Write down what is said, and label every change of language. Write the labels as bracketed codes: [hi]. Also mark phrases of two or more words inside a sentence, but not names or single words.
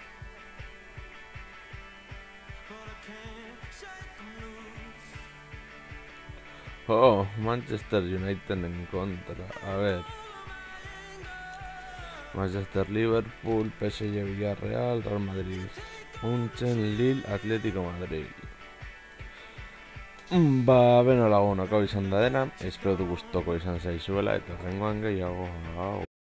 [es] Oh, Manchester United en contra. A ver. Manchester, Liverpool, PSG, Villarreal, Real Madrid, Munchen, Lille, Atlético Madrid. [eu] Beno lagun, hau izan da dena. Espero du gustoko izan zaizuela eta horrengoan gehiago.